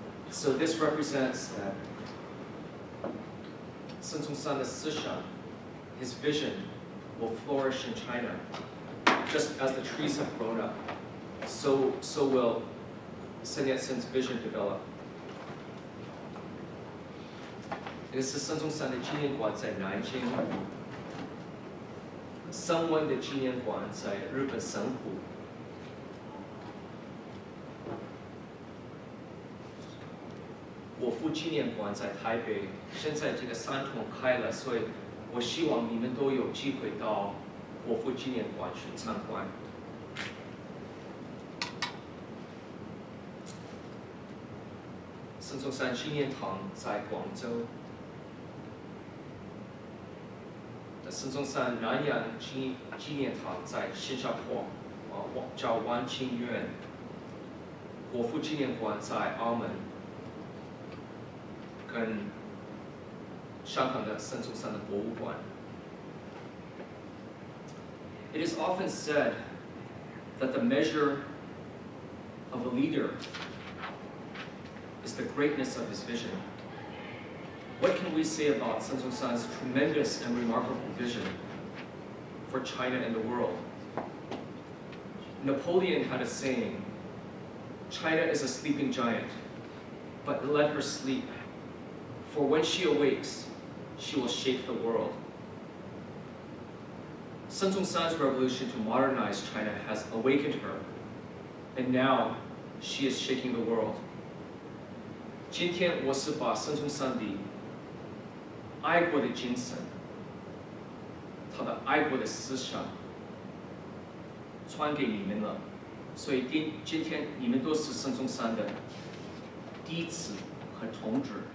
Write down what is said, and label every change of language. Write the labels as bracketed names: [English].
[English] So this represents that Sun Zong-san, the思想, his vision will flourish in China. Just as the trees have grown up, so will Sun Yat-sen's vision develop. [Chinese] 这个是孙中山的纪念馆在南京，声温的纪念馆在日本神户。国父纪念馆在台北，现在这个三通开了，所以我希望你们都有机会到国父纪念馆去参观。孙中山纪念堂在广州，孙中山南洋纪念堂在新加坡，叫万清苑。国父纪念馆在澳门。跟香港的孙中山的博物馆。 [English] It is often said that the measure of a leader is the greatness of his vision. What can we say about Sun Zong-san's tremendous and remarkable vision for China and the world? Napoleon had a saying, China is a sleeping giant, but let her sleep. For when she awakes, she will shake the world. Sun Zong-san's revolution to modernize China has awakened her, and now she is shaking the world. [Chinese] 今天我是把孙中山的爱国的精神，他的爱国的思想传给你们了。所以今天你们都是孙中山的弟子和同志。